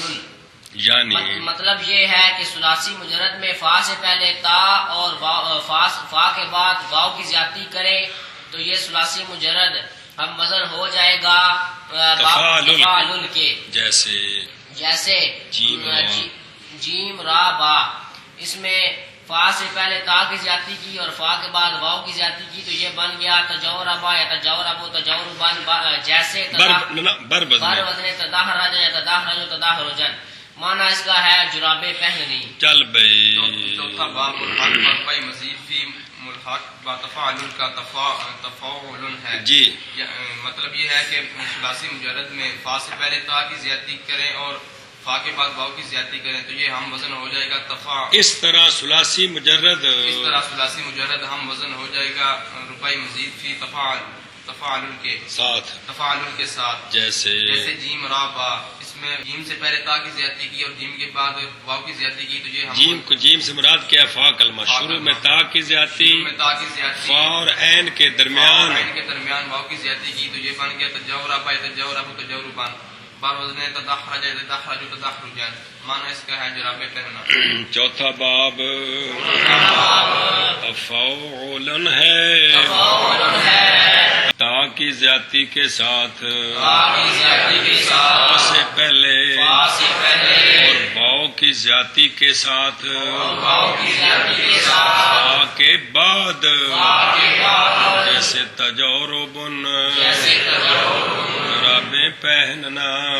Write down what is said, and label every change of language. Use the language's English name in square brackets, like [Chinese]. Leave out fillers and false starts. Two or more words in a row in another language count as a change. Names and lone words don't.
[Urdu] یعنی مطلب یہ ہے کہ ثلاثی مجرد میں فا سے پہلے تا اور فا کے بعد واو کی زیادتی کرے تو یہ ثلاثی مجرد ہم وزن ہو جائے گا تفاعل کے. جیسے جیم را با، اس میں فا سے پہلے تا کی زیادتی کی اور فا کے بعد واو کی زیادتی کی تو یہ بن گیا تجوربا یا تجوربو تجوربن. جیسے بر وزن تدحرج یا تدحرج تدحرجن. معنی اس کا ہے جرابیں پہننی. چل بھائی. چوتھا باب ملحق بربائی مزید فی ملحق بتفاعل کا تفاعل ہے. جی. مطلب یہ ہے کہ ثلاثی مجرد میں فا سے پہلے تا کی زیادتی کریں اور فا کے بعد واو کی زیادتی کریں تو یہ ہم وزن ہو جائے گا تفاعل. اس طرح ثلاثی مجرد ہم وزن ہو جائے گا ربائی مزید فی تفاعل کے ساتھ. جیسے جیم را با، اس میں جیم سے پہلے تا کی زیادتی کی اور جیم کے بعد واو کی زیادتی کی تو یہ جیم سے مراد کیا؟ فا کلمہ. شروع میں تا کی زیادتی، فا اور عین کے درمیان واو کی زیادتی کی تو یہ بن گیا تجوربا تجوربو تجوربن. بر وزن تدحرج تدحرج تدحرجن. معنی اس کا ہے جرابیں پہننا. چوتھا باب تفاعل ہے. تا کی زیادتی کے ساتھ فا سے پہلے اور واو کی زیادتی کے ساتھ فا کے بعد، جیسے تجوربن جرابیں پہننا.